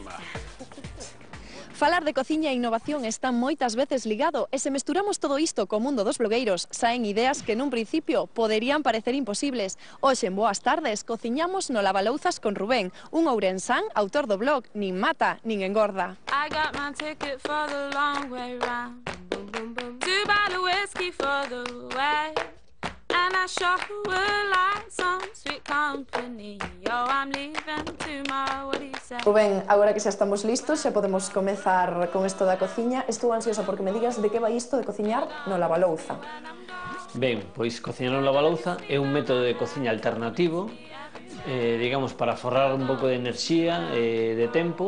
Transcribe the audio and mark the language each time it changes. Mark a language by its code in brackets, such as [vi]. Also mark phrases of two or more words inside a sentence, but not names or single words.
[gl] Falar de cociña e innovación está moitas veces ligado e se mesturamos todo isto co mundo dos blogueiros, saen ideas que nun principio poderían parecer imposibles. Hoxe en Boas Tardes cociñamos no lavalouzas con Rubén, un ourensán autor do blog Nin mata, nin engorda. [en] I got my ticket for the long way round, 2 bottle whiskey for the way. And I sure would like some sweet company. Oh, I'm leaving tomorrow, what do you say? [gl] Rubén, agora que xa estamos listos, xa podemos comezar con isto da cociña. Estou ansiosa porque me digas de que vai isto de cociñar no lavalouza. Ben, pois cociñar no lavalouza é un método de cociña alternativo, digamos, para forrar un pouco de enerxía e de tempo.